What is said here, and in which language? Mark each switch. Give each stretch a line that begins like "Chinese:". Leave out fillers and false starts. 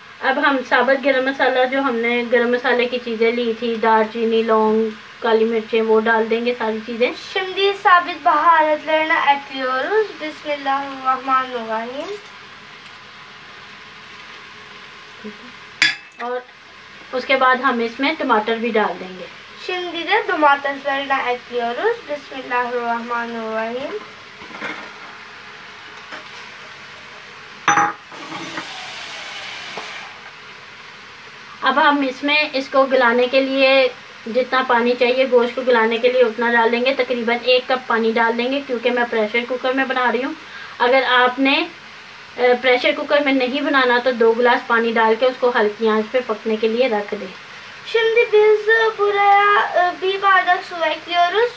Hindi: अब हम साबुत गरम मसाला, जो हमने गरम मसाले की चीज़ें ली थी, दालचीनी, लौंग, काली मिर्चें, वो डाल देंगे सारी चीज़ें।
Turkish: Şimdi sabit baharatlarını ekliyoruz.
Arabic: Bismillahirrahmanirrahim.
Hindi: और उसके बाद हम इसमें टमाटर भी डाल देंगे।
Turkish: Şimdi de domateslerini ekliyoruz.
Arabic: Bismillahirrahmanirrahim.
Hindi: अब हम इसमें इसको गलाने के लिए जितना पानी चाहिए, गोश्त को गलाने के लिए उतना डाल देंगे। तकरीबन 1 कप पानी डाल देंगे, क्योंकि मैं प्रेशर कुकर में बना रही हूँ। अगर आपने प्रेशर कुकर में नहीं बनाना तो 2 गिलास पानी डाल के उसको hल्की आंच पे पकने के लिए रख दें।
Turkish: Şimdi biz buraya bir bardak su ekliyoruz.